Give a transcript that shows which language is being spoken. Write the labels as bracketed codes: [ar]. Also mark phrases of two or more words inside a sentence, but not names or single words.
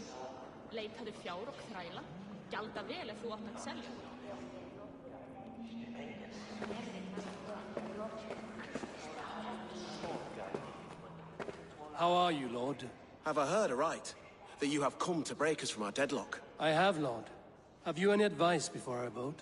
[is] Leitaðu fjár og þræla. Gjalda vel ef þú átt að selja. [en] How are you, Lord? Have I heard aright? That you have come to break us from our deadlock? I have, Lord. Have you any advice before I vote?